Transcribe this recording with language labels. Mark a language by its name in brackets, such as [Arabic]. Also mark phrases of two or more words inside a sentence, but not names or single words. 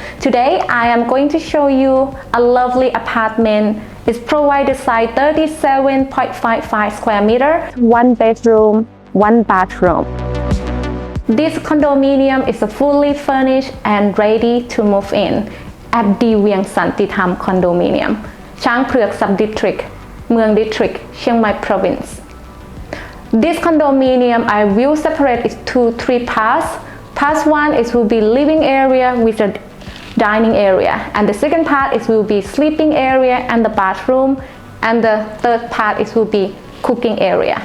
[English] Today I am going to show you a lovely apartment. It's provided size 37.55 square meter, 1 bedroom, 1 bathroom. This condominium is fully furnished and ready to move in at D'Vieng Santitham Condominium, Chiang Subdistrict, Mueang District, Chiang Mai Province. This condominium, I will separate it to 3 parts. Part 1 is will be living area with a dining area, and the second part is will be sleeping area and the bathroom, and the third part is will be cooking area.